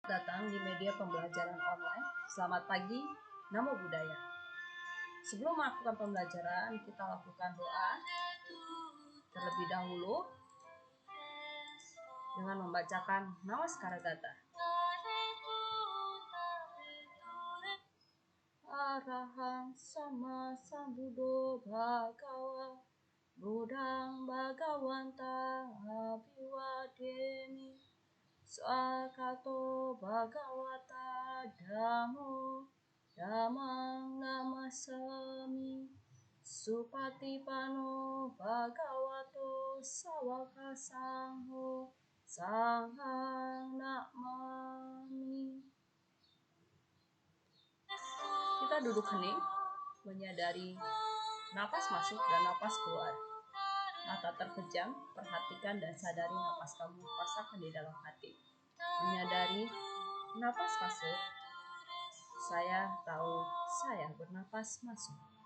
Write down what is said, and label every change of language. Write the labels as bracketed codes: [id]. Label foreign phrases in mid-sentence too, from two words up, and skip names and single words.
[id] Datang di media pembelajaran online. Selamat pagi, [pi] Namo Buddhaya. [id] Sebelum melakukan pembelajaran, kita lakukan doa terlebih dahulu dengan membacakan Namaskara Gata. [pi] Arahang sama sambuddho bhagawa Buddhang bhagawanta abhiwademi Swakato bhagawata dhammo dhammang namasami Supatipano bhagavato sawaka sangho sanghang namami. [id] Kita duduk hening, menyadari napas masuk dan napas keluar. Mata terpejam, perhatikan dan sadari napas kamu rasakan di dalam hati. Menyadari napas masuk, saya tahu saya bernapas masuk.